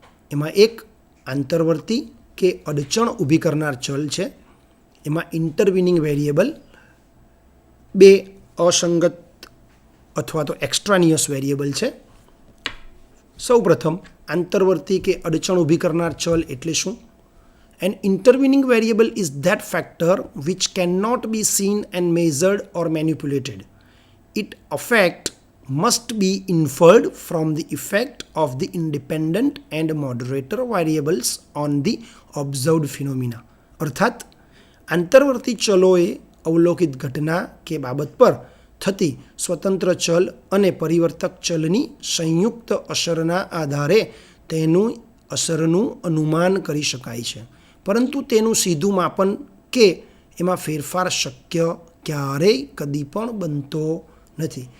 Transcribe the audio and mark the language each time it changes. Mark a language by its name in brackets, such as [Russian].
[Gujarati] એમાં એક આંતરવર્તી કે અડચણ ઊભી કરનાર ચલ છે. એમાં ઇન્ટરવિનિંગ વેરિયેબલ. 2 અસંગત અથવા તો એક્સ્ટ્રાનિયસ વેરિયેબલ છે. સૌપ્રથમ આંતરવર્તી કે અડચણ ઊભી કરનાર ચલ એટલે શું? [English] An intervening variable is that factor which cannot be seen and measured or manipulated. Its effect must be inferred from the effect of the independent and moderator variables on the observed phenomena. [Gujarati] અર્થાત આંતરવર્તી ચલોએ અવલોકિત ઘટના કે બાબત પર થતી સ્વતંત્ર ચલ અને પરિવર્તક ચલની સંયુક્ત અસરના આધારે તેનું અસરનું અનુમાન કરી શકાય છે, પરંતુ તેનું સીધું માપન કે એમાં ફેરફાર શક્ય ક્યારેય કદી પણ બનતો નથી.